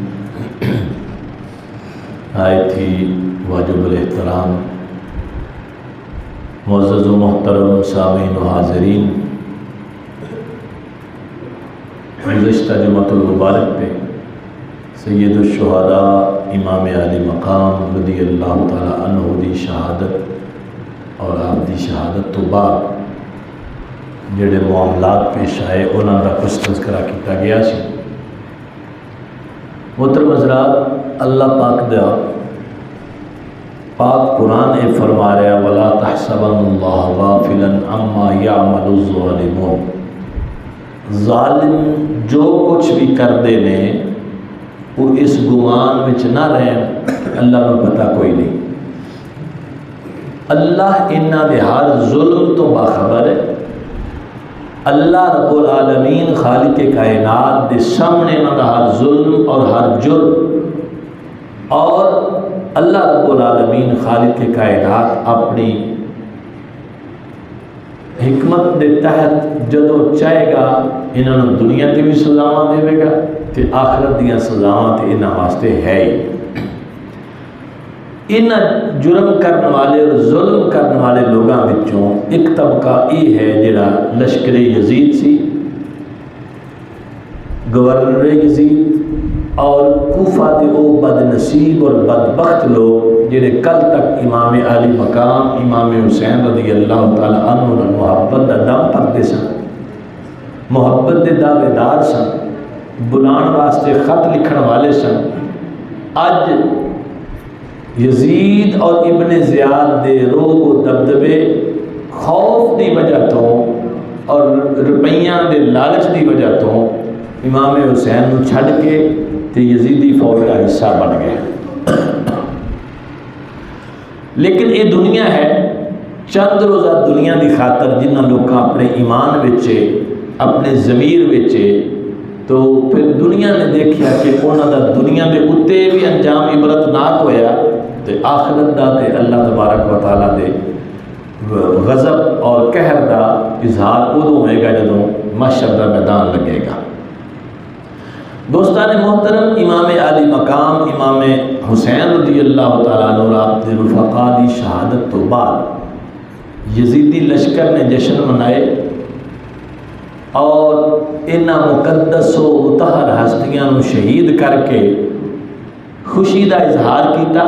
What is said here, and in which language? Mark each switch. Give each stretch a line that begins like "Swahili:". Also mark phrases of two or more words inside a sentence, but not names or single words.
Punjabi: آئی تھی واجب الاحترام معزز و محترم سامعین و حاضرین، گزشتہ جمعۃ المبارک پہ سید الشہداء امام عالی مقام
Arabic: رضی اللہ تعالی عنہ
Punjabi: دی شہادت اور آپ دی شہادت تو بعد جڑے معاملات پیش آئے انہاں دا کچھ تذکرہ کیتا گیا سی. محترم حضرات، اللہ پاک دا پاک قرآن نے فرما رہا
Arabic: وَلَا تَحْسَبَنَّ اللَّهَ غَافِلًا عَمَّا يَعْمَلُ الظَّالِمُونَ.
Punjabi: ظالم جو کچھ بھی کردے نے وہ اس گمان وچ نہ رہیں اللہ کو پتہ کوئی نہیں. اللہ انہاں دے ہر ظلم تو باخبر ہے. اللہ رب العالمین خالق کائنات دے سامنے انہاں دا ہر ظلم اور ہر جرم، اور اللہ رب العالمین خالق کائنات اپنی حکمت دے تحت جدو چاہے گا انہوں نے دنیا کی بھی سزاواں دے گا تو آخرت دیا سزاواں تے انہاں واسطے ہے ہی.
Urdu: ان جرم کرنے والے اور ظلم کرنے والے لوگوں وچوں ایک طبقہ یہ ہے
Punjabi: جڑا لشکر یزید سی، گورنر یزید اور کوفہ دے او بد نصیب اور بدبخت لوگ جنہیں کل تک امام علی مقام امام حسین
Arabic: رضی اللہ تعالی عنہ
Punjabi: نے محبت دا دم پکتے سن، محبت دے دعوے دار سن، بلان واسطے خط لکھن والے سن، اج یزید اور ابن زیاد دے روب و دبدبے خوف دی وجہ تو اور روپیاں دے لالچ دی وجہ تو امام حسین نو چھڈ کے تے یزیدی فوج کا حصہ بن گئے۔ لیکن یہ دنیا ہے، چند روزہ دنیا دی خاطر جنہ لوگ اپنے ایمان وچے اپنے ضمیر وچے، تو پھر دنیا نے دیکھیا کہ انہاں دا دنیا دے اتے بھی انجام عبرتناک ہویا، تے آخرت دا تے اللہ تبارک و تعالیٰ دے غضب اور قہر دا اظہار ادو ہوئے گا جدوں محشر دا میدان لگے گا۔ دوستان محترم، امام علی مقام امام حسین
Arabic: رضی اللہ تعالیٰ عنہ
Punjabi: اور آپ دے رفقا دی شہادت تو بعد یزیدی لشکر نے جشن منائے اور انہاں مقدس و مطہر ہستیاں نو شہید کر کے خوشی دا اظہار کیتا۔